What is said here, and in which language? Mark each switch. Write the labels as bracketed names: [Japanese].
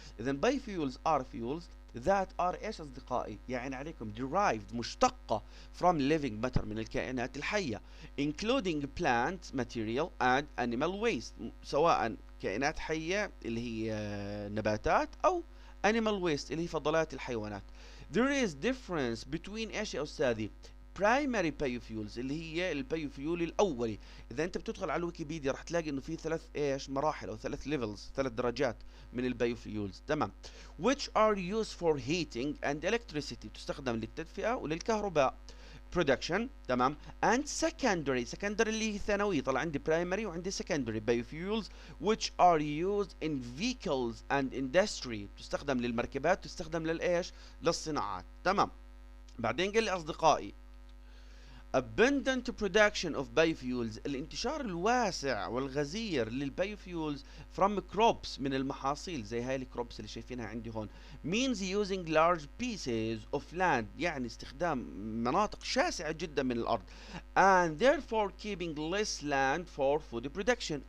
[Arabic] إذا [English] biofuels are fuels that are [Arabic] ايش أصدقائي؟ يعني عليكم derived مشتقة from living matter من الكائنات الحية [English] including plant material and animal waste، [Arabic] سواء كائنات حية اللي هي نباتات أو animal waste اللي هي فضلات الحيوانات. [English] There is difference between [Arabic] ايش يا أستاذي؟ [English] primary biofuels [Arabic] اللي هي البايوفيول الأولي. إذا أنت بتدخل على الويكيبيديا راح تلاقي إنه في ثلاث مراحل أو ثلاث levels، ثلاث درجات من البايوفيولز. تمام. [English] which are used for heating and electricity، [Arabic] تستخدم للتدفئة وللكهرباء [English] production. [Arabic] تمام. and secondary اللي هي ثانوي. طلع عندي primary وعندي secondary biofuels [English] which are used in vehicles and industry، [Arabic] تستخدم للمركبات، تستخدم للإيش؟ للصناعات. تمام. بعدين قال لي أصدقائي [English] abundant production of biofuels [Arabic] الانتشار الواسع والغزير للبايوفيولز [English] from crops [Arabic] من المحاصيل زي هاي الكروبس اللي شايفينها عندي هون [English] means using large pieces of land [Arabic] يعني استخدام مناطق شاسعة جدا من الأرض [English] and therefore keeping less land for food production.